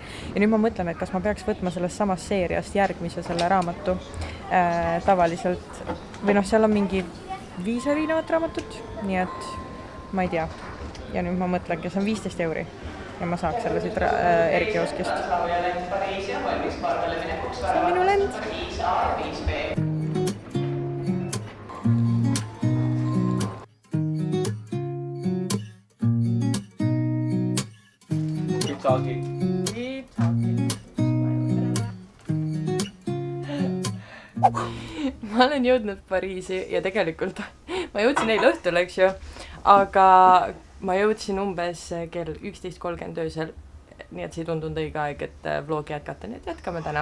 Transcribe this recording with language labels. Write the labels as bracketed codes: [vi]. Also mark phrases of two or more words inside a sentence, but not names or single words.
[et] Ja nüüd ma mõtlen, et kas ma peaks võtma sellest samast seeriast järgmise selle raamatu tavaliselt, või noh, seal on mingi 5 erinevat raamatut, nii et ma ei tea. Ja nüüd ma mõtlengi, see on 15 € ja ma saaks selle siit erikioskist. See on minu lend. [en] Keep talking. [et] Ma olen jõudnud Pariisi ja tegelikult ma jõudsin eile õhtul, eks ju, aga ma jõudsin umbes kell 11:30 öösel, nii et see ei tundunud õige aeg, et vlogi jätkata, nii et jätkame täna.